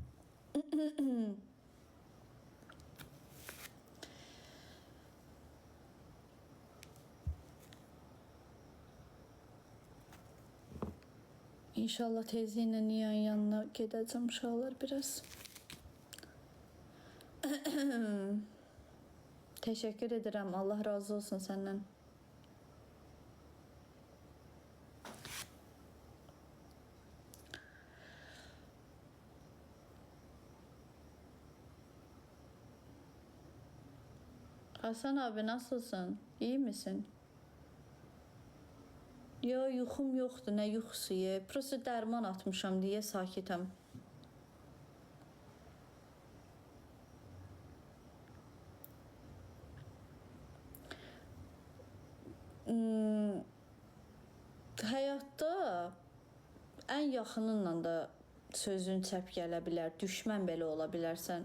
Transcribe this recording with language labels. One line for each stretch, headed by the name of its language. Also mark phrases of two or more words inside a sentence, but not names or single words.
Azerbaijani: İnşallah tezliklə Niyanın yanına gedəcəm uşaqlar biraz. Təşəkkür edirəm. Allah razı olsun səndən.
Turkish: Hasan abi, nasılsın? İyi misin? Yo,
Azerbaijani: yuxum yoxdur, nə yuxusu ye. Prosto dərman atmışam deyə sakitəm. Həyatda ən yaxınınla da sözün çəp gələ bilər, düşmən belə ola bilərsən.